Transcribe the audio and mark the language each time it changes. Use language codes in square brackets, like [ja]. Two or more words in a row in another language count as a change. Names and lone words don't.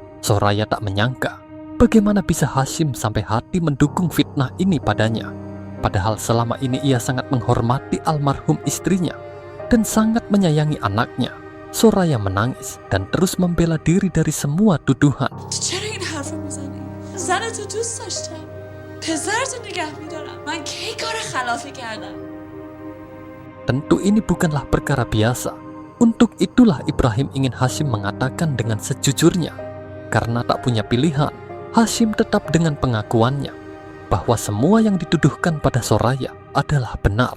[id] Soraya tak menyangka Bagaimana bisa Hashim sampai hati mendukung fitnah ini padanya? Padahal selama ini ia sangat menghormati almarhum istrinya dan sangat menyayangi anaknya. Soraya menangis dan terus membela diri dari semua tuduhan. [fa] چرا این حرف رو میزنی؟ زن تو دوست داشتم پسرتو نگه میدارم من کی کار خلافی کردم [id] Tentu ini bukanlah perkara biasa. Untuk itulah Ibrahim ingin Hashim mengatakan dengan sejujurnya. Karena tak punya pilihan, Hashim tetap dengan pengakuannya bahwa semua yang dituduhkan pada Soraya adalah benar.